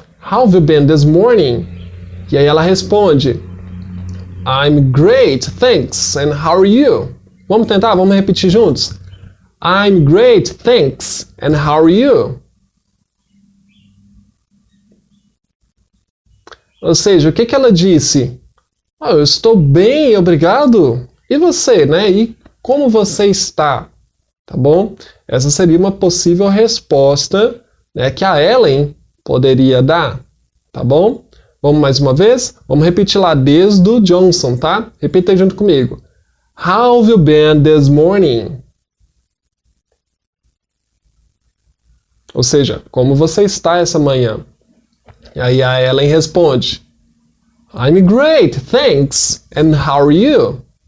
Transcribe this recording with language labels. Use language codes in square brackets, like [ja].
[en] How have you been this morning? [pt] E aí ela responde: [en] I'm great, thanks, and how are you? [pt] Vamos tentar? Vamos repetir juntos? [en] I'm great, thanks, and how are you? [pt] Ou seja, o que que ela disse? Eu estou bem, obrigado. E você, né? E como você está? Tá bom? Essa seria uma possível resposta, né, que a Ellen poderia dar. Tá bom? Vamos mais uma vez? Vamos repetir lá desde o Johnson, tá? Repita aí junto comigo. [en] How have you been this morning? [pt] Ou seja, como você está essa manhã? E aí a Ellen responde: [en] I'm great, thanks. And how are you?